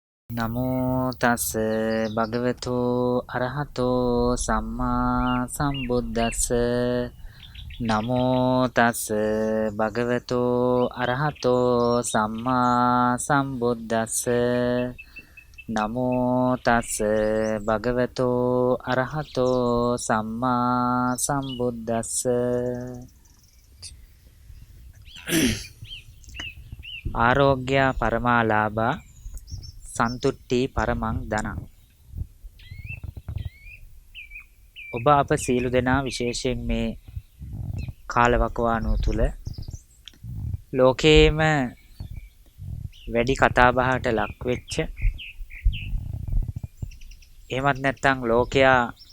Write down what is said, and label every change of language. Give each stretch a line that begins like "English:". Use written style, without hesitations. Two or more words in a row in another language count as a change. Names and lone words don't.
Pali: නමෝ තස් භගවතු අරහතෝ සම්මා සම්බුද්දස්ස නමෝ තස් භගවතු අරහතෝ සම්මා සම්බුද්දස්ස නමෝ තස් භගවතු අරහතෝ සම්මා සම්බුද්දස්ස ආරෝග්‍ය පරමාලාභා සන්තුට්ටි පරමං ධනං.
Sinhala: ඔබ අප සීල දෙනා විශේෂයෙන් මේ කාලවකවානුව තුල ලෝකේම වැඩි කතා බහට ලක් වෙච්ච එහෙමත් නැත්නම් ලෝකයා